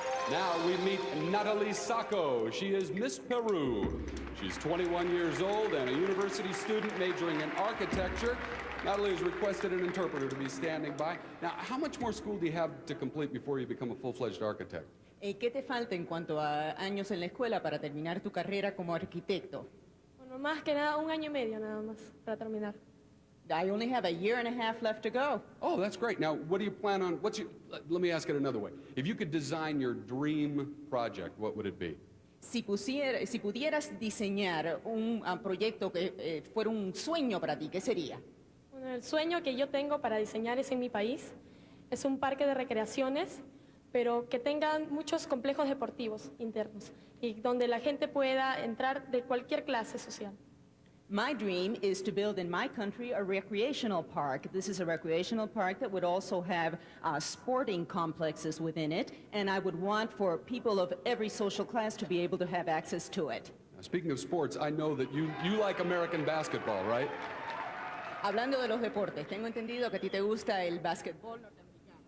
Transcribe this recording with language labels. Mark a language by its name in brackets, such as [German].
[English] Now we meet Natalie Sacco. She is Miss Peru. She's 21 years old and a university student majoring in architecture. Natalie has requested an interpreter to be standing by. Now, how much more school do you have to complete before you become a full-fledged architect? [Spanish] ¿Qué te falta en cuanto a años en la escuela para terminar tu carrera como arquitecto? Bueno, más que nada, 1 año y medio nada más para terminar. [English] I only have a year and a half left to go. Oh, that's great. Now, what do you plan on, let me ask it another way. If you could design your dream project, what would it be? [Spanish] Si pudieras diseñar un proyecto que fuera un sueño para ti, ¿qué sería? Bueno, el sueño que yo tengo para diseñar es en mi país. Es un parque de recreaciones, pero que tengan muchos complejos deportivos internos y donde la gente pueda entrar de cualquier clase social. [English] My dream is to build in my country a recreational park. This is a recreational park that would also have sporting complexes within it, and I would want for people of every social class to be able to have access to it. Now, speaking of sports, I know that you like American basketball, right? [Spanish] Hablando de los deportes, tengo entendido que a ti te gusta el básquetbol norteamericano.